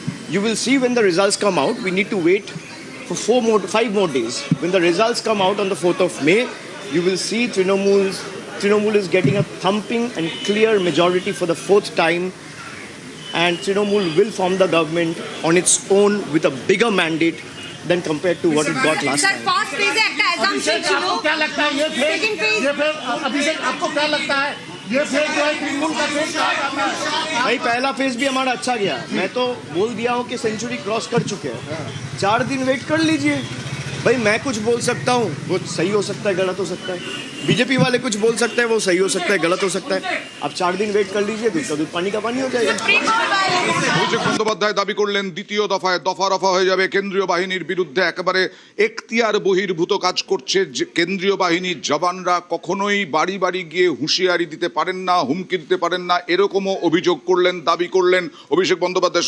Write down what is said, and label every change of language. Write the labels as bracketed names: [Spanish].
[English] You will see when the results come out. We need to wait for 5 more days. When the results come out on the 4th of May, you will see Trinamool is getting a thumping and clear majority for the 4th time, and Trinamool will form the government on its own with a bigger mandate than compared to what it got last time. [Hindi] First phase है [Bangla] একটা assumption ছিল, [Hindi] आपको क्या लगता है ये phase, second phase ये phase अभिषेक आपको क्या लगता है ये फेज जो है तृणमूल का फेज कहा जाता है? भाई पहला फेज भी हमारा अच्छा गया। मैं तो बोल दिया हूँ कि सेंचुरी क्रॉस कर चुके हैं। 4 दिन वेट कर लीजिए। भाई मैं कुछ बोल सकता हूँ, वो सही हो सकता है, गलत हो सकता है। बीजेपी वाले कुछ बोल सकते हैं, वो सही हो सकता है, गलत हो सकता है। अब 4 दिन वेट कर लीजिए, दूध का दूध पानी का पानी हो जाएगा। [Bangla] অভিষেক বন্দ্যোপাধ্যায় দাবি করলেন দ্বিতীয় দফায় দফা রফা হয়ে যাবে। কেন্দ্রীয় বাহিনীর বিরুদ্ধে একেবারে এখতিয়ার বহির্ভূত কাজ করছে কেন্দ্রীয় বাহিনীর জওয়ানরা। কখনোই বাড়ি বাড়ি গিয়ে হুঁশিয়ারি দিতে পারেন না, হুমকি দিতে পারেন না, এরকমও অভিযোগ করলেন, দাবি করলেন অভিষেক বন্দ্যোপাধ্যায়।